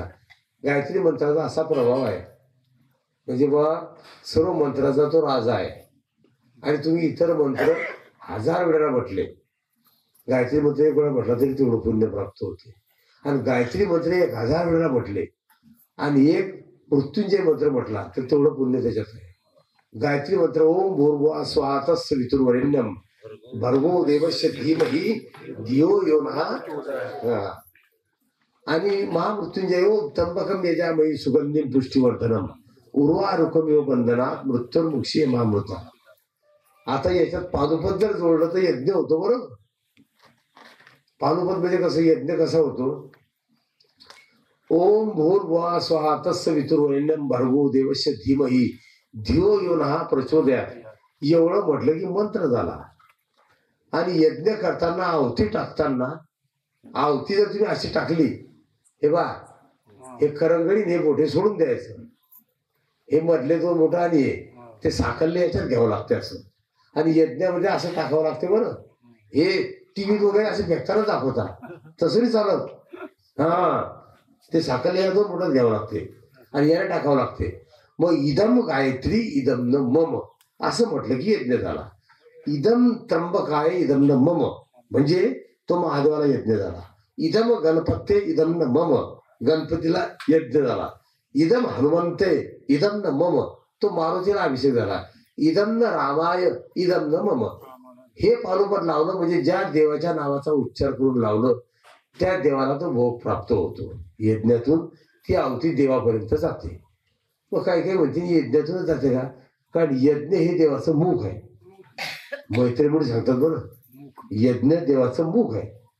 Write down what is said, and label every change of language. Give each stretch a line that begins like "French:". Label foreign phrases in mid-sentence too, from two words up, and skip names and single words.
Marathi: गायत्री मंत्राचा असा प्रभाव आहे म्हणजे बा सर्व मंत्राचा तो राजा आहे. आणि तुम्ही इतर मंत्र 1000 वेळेला म्हटले, गायत्री मंत्र 1 वेळा म्हटला तरी तेवढं पुण्य प्राप्त होते. आणि गायत्री मंत्र 1000 वेळेला म्हटले आणि एक मृत्युंजय मंत्र म्हटला तर तेवढं पुण्य त्याच्यात आहे.
Sanskrit: गायत्री मंत्र ओम भूर्भुवः स्वः तत्सवितुर्वरेण्यं भर्गो देवस्य धीमहि धियो यो नः. आणि महामृत्युंजय ओम त्र्यंबकं यजामहे सुगंधिं पुष्टिवर्धनम् उर्वारुकमिव बंधनात् मृत्युर्मुक्षीय मामृता.
Marathi: आता याच्यात पादुपद जर जोडलं तर यज्ञ होतो बरोबर. पादुपद म्हणजे कसं, यज्ञ कसा होतो?
Sanskrit: ओम भूर्भुवः स्वः तत्सवितुर्वरेण्यं भर्गो देवस्य धीमहि धियो यो नः प्रचोदयात्.
Marathi: एवढं म्हटलं की मंत्र झाला. आणि यज्ञ करताना आहुती टाकताना, आहुती जर तुम्ही अशी टाकली, हे बा हे करंगडी हे मोठे सोडून द्यायचं, हे मधले 2 मोठा आणि ते साखरले याच्यात घ्यावं लागते असं. आणि यज्ञामध्ये असं टाकावं लागते बरं. हे टीव्ही वगैरे असे फेकताना दाखवतात, तसं नाही चालत. हा, ते साखरले या 2 मोठ्यात घ्यावं लागते आणि याला टाकावं लागते. मग
Sanskrit: इदम गायत्री इदम न मम
Marathi: असं म्हटलं की यज्ञ झाला.
Sanskrit: इदम त्र्यंबकाय इदम न मम
Marathi: म्हणजे तो महादेवाला यज्ञ झाला.
Sanskrit: इदम गणपते इदम न मम
Marathi: गणपतीला यज्ञ झाला.
Sanskrit: इदम हनुमंते इदम न मम
Marathi: तो मारुतीला अभिषेक झाला.
Sanskrit: इदम न रामाय इदम न मम. हे पालोपट लावलं म्हणजे ज्या देवाच्या नावाचा उच्चार करून लावलं त्या देवाला तो भोग प्राप्त होतो. यज्ञातून ती आहुती देवापर्यंत जाते. मग काही काही म्हणते यज्ञातूनच जाते का? कारण यज्ञ हे देवाचं मुख आहे. मैत्रीमुळे सांगतात बरं, यज्ञ देवाचं मुख आहे.